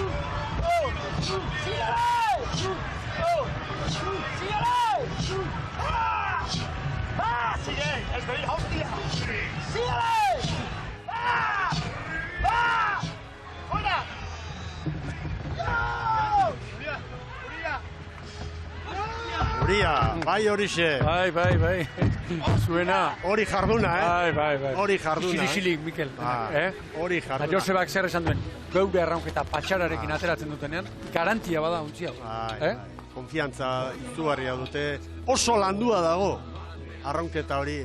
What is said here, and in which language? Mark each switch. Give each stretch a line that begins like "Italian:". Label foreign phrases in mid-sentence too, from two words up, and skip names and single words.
Spanish: ¡Sigue! ¡Sigue! ¡Es venir, hostia! ¡Síguele! ¡Va! ¡Va! ¡Fuera!
Basque: Uria, bai horixe. Bai. Zuena. Hori jarduna, Bai. Hori jarduna. Isilik, Mikel. Hori jarduna. Josebak zer esan duen, geure arraunketa patxararekin ateratzen dutenean, garantia bada untzi hau. Konfiantza izugarria dute. Oso landua dago arraunketa hori.